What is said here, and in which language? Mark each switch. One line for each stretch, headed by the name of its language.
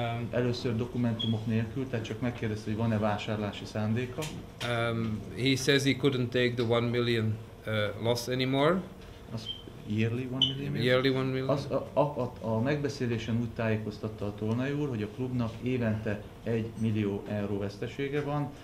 Hungarian: Először dokumentumok nélkül, tehát csak megkérdezte, hogy van-e vásárlási szándéka.
English: He says he couldn't take the 1 million loss anymore. Yearly 1 million? Yearly 1 million.
Hungarian: A megbeszélésen úgy tájékoztatta a Tolnai úr, hogy a klubnak évente 1 millió euró vesztesége van.